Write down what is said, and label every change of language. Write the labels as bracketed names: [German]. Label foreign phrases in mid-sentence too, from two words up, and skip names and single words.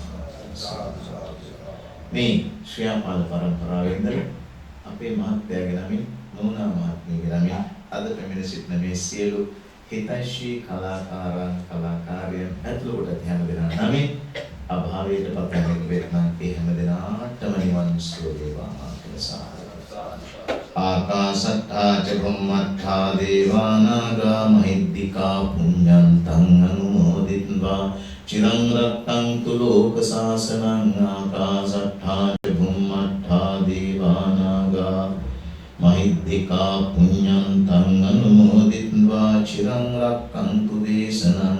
[Sinhala] මේ ශ්‍රියාපාල පරම්පරාවෙන්ද අපේ මහත්යාගේ නමින් නෝනා මහත්මියගේ නමින් අද පැමිණ සිටින මේ සියලු හිතෛෂී කලාකාරයන් ඇතුළු කොට හැම දෙනා නමින් අභාවයට පතන වෙත්නම් ඒ හැම දෙනාටම නිවන් සුව වේවා කියලා. [Pali] ආකාශට්ටා ච බුම්මට්ටා දේවානාගා මහිද්దికා පුඤ්ඤන්තං අනුමෝදිත්වා චිරං රක්ඛන්තු ලෝක සාසනං. ආකාශට්ටා ච බුම්මට්ටා දේවානාගා මහිද්దికා පුඤ්ඤන්තං අනුමෝදිත්වා චිරං රක්ඛන්තු දේශනං.